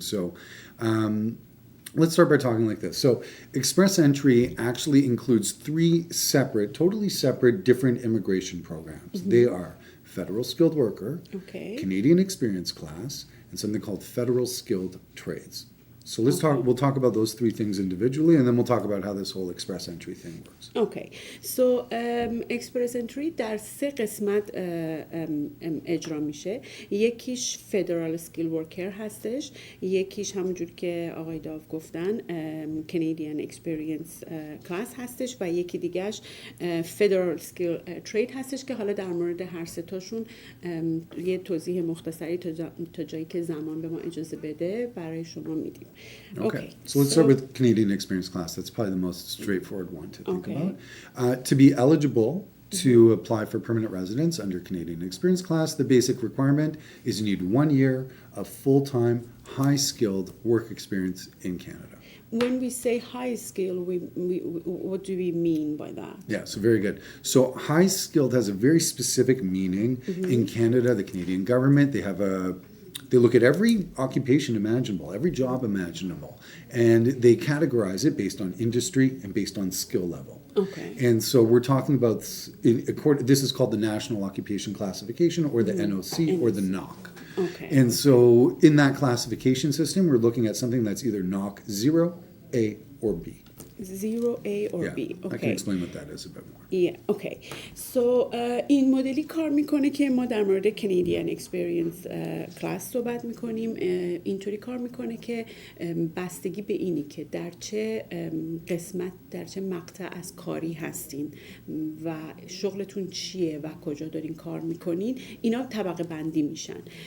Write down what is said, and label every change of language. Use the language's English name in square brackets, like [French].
[English] So let's start by talking like this. So express entry actually includes 3 separate, totally separate, different immigration programs. They are federal skilled worker, Canadian experience class, and something called federal skilled trades. So we'll talk about those 3 things individually, and then we'll talk about how this whole express entry thing works. Okay. So [Persian] express entry در 3 قسمت اجرا میشه. یکیش federal skill worker هستش، یکیش همونجور که آقای داو گفتن Canadian experience class هستش و یکی دیگهش federal skill trade هستش که حالا در مورد هر 3 تاشون یه توضیح مختصری تا جایی که زمان به ما اجازه بده برای شما میدیم. [English] Okay. So let's start with Canadian experience class. That's probably the most straightforward one to think about. To be eligible to apply for permanent residence under Canadian experience class, the basic requirement is you need 1 year of full-time, high-skilled work experience in Canada. When we say high skill, what do we mean by that? Yeah, so very good. So high skilled has a very specific meaning in Canada. The Canadian government, they look at every occupation imaginable, every job imaginable, and they categorize it based on industry and based on skill level. Okay. And so we're talking about, this is called the National Occupation Classification, or the NOC, or the NOC. Okay. And so in that classification system, we're looking at something that's either NOC 0, A, or B. 0, A, or Yeah, B. Okay. I can explain what that is a bit more. Yeah, okay. So [Persian] این مدلی کار میکنه که ما در مورد Canadian Experience Class صحبت میکنیم. اینطوری کار میکنه که بستگی به اینی که در چه قسمت، در چه مقطع از کاری هستین و شغلتون چیه و کجا دارین کار میکنین، اینا طبقه بندی میشن.